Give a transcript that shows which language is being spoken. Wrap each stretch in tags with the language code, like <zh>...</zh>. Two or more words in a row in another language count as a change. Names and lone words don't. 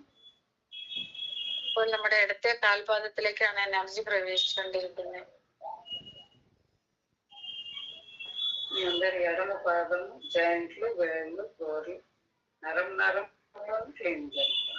<ml>ഇപ്പോൾ നമ്മുടെ ഇടത്തെ കാൽപാദത്തിലേക്കാണ് എനർജി പ്രവേശിച്ചുകൊണ്ടിരിക്കുന്നത്.</ml> <te>మీ అందరి ఎడమ పాదము జాయింట్లు, వేళ్ళు, గోర్లు, నరంలో ക്ലീൻ చేస్తాం.</te>